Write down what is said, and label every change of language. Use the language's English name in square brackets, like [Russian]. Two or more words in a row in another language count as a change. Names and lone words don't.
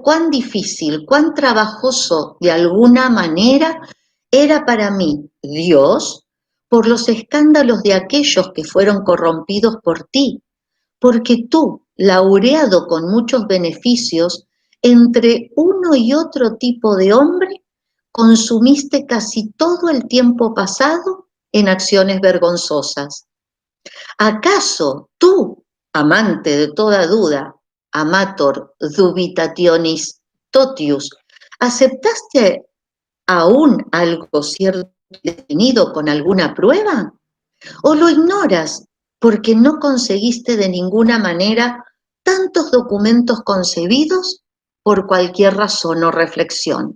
[Spanish] cuán difícil, cuán trabajoso de alguna manera era para mí, Dios, por los escándalos de aquellos que fueron corrompidos por ti, porque tú, laureado con muchos beneficios, entre uno y otro tipo de hombre, consumiste casi todo el tiempo pasado en acciones vergonzosas. ¿Acaso tú, amante de toda duda, [Latin] amator dubitationis totius, [Spanish] aceptaste aún algo cierto y definido con alguna prueba? ¿O lo ignoras porque no conseguiste de ninguna manera tantos documentos concebidos por cualquier razón o reflexión?